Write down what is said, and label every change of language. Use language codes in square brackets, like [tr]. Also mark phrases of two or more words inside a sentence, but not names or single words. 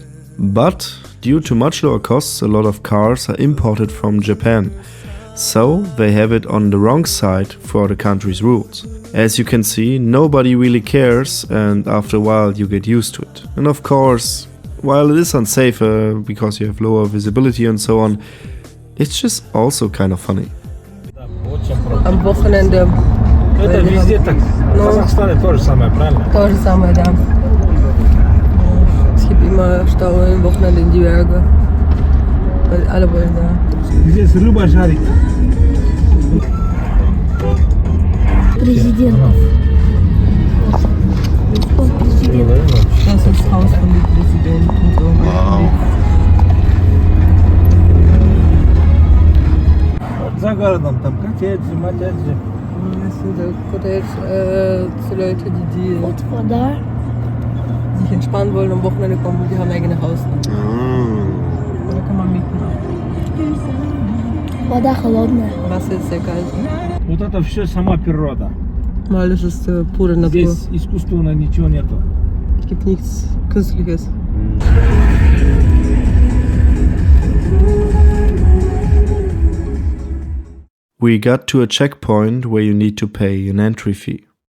[en] But due to much lower costs, a lot of cars are imported from Japan, so they have it on the wrong side for the country's rules. As you can see, nobody really cares, and after a while you get used to it. And of course, while it is unsafer because you have lower visibility and so on, it's just also kind of funny. [ru] Это везде так. В Казахстане то же самое, правильно? То же самое, да. [de] Es gibt immer Stau am Wochenende in die Berge. Weil alle wollen da. [ru] Здесь рыба жарит. Президентов. [de] Das ist das Haus von dem Präsidenten. [en] Wow. [ru] За городом там коттеджи, мотеджи. [de] Das sind so Cottage für Leute, die Und von da? sich entspannen wollen, am Wochenende kommen, die haben ein eigenes Haus. Da kann man mieten. [ru] Вода холодная. [de] Wasser ist sehr kalt. [ru] Вот это все сама природа. [de] Alles ist pure Natur. [ru] Здесь искусственно ничего нету. [de] Es gibt nichts Künstliches. [en] We got to a checkpoint where you need to pay an entry fee.